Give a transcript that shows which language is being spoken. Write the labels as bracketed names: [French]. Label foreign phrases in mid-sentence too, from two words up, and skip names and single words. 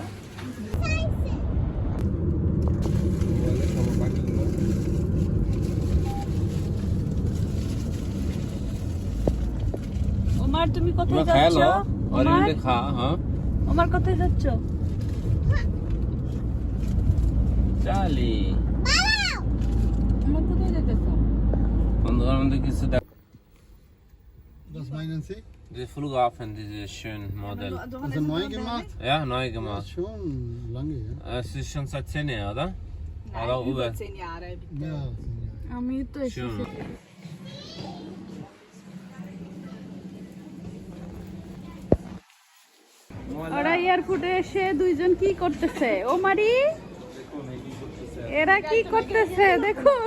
[Bangla] ওমর তুমি কোথায় যাচ্ছ? ওমর কোথায় যাচ্ছ? চালি ওমর কোথায় যাচ্ছ? অন্ধকার মধ্যে কিছু দেখ। [German] Das meinen Sie? Der Flughafen, dieses schöne Modell. Also neu gemacht? Ja, neu Ja, gemacht. schon lange, ja. Es ist schon seit 10 Jahren, oder? Oder über 10 Jahre. Ja, [Bangla] আমি তো এসেছি। ওরা এয়ারপোর্টে এসে দুইজন কি করতেছে? ও মারি এরা কি করতেছে দেখুন।